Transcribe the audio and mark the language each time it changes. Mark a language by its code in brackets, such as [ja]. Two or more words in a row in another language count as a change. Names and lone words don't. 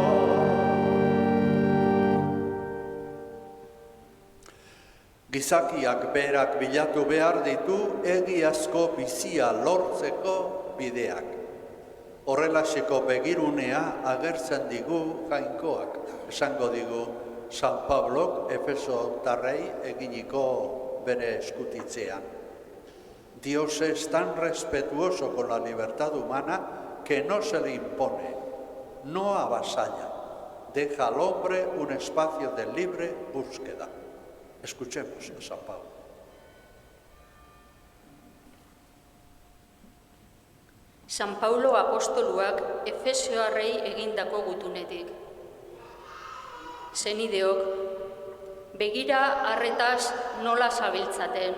[eu] Gizakiak berak bilatu behar ditu egiazko bizia lortzeko bideak. Horrelaxeko begirunea agertzen digu jainkoak, esango digu San Pablok Efesotarrei eginiko bere eskutitzean. [es] Dios es tan respetuoso con la libertad humana que no se le impone, no avasalla, deja al hombre un espacio de libre búsqueda. Escuchemos a San Pablo. [eu] San Paulo apostoluak Efesoarrei egindako gutunetik. Zenideok, begira arretaz nola zabiltzaten.